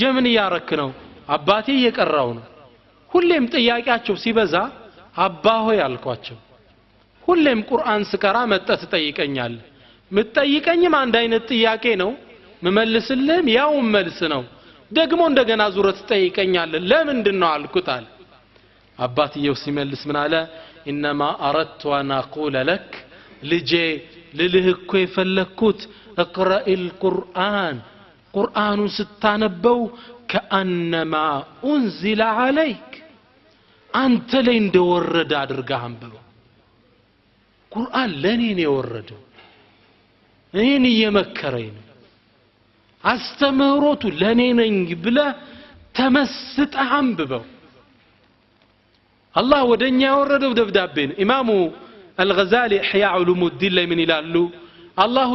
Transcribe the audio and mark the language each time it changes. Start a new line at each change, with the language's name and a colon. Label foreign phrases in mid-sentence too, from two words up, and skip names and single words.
Amharic: ምን ያረክ ነው አባቴ እየቀራው ነው ሁሌም ጥያቄያቸው ሲበዛ አባ ሆይ አልኳቸው ሁሌም ቁርአን ስቀራ መጥተህ ትጠይቀኛል ምትጠይቀኝም አንድ አይነት ጥያቄ ነው መመልስልህም ያው መልስ ነው ደግሞ እንደገና ዙረት ትጠይቀኛል ለምንድነው አልኩታል አባትየው ሲመልስ ምን አለ
Arabic: انما اردت ان اقول
Amharic: لك ልጄ ልልህ እኮ የፈለኩት
Arabic: اقرأ القرآن قرآن
Amharic: ስታነበው
Arabic: كأنما انزل عليك
Amharic: አንተ ላይ እንደወረደ አድርገህ አንብበው ቁርአን ለኔ ነው የወረደው እኔን እየመከረኝ ነው አስተምህሮቱ ለኔ ነኝ ብለህ ተመስጠህ አንብበው አላህ ወደኛ ያወረደው ደብዳቤ ነው ኢማሙ አልገዛሊ ኢሕያ ዑሉሙዲን ላይ ምን ይላሉ አላሁ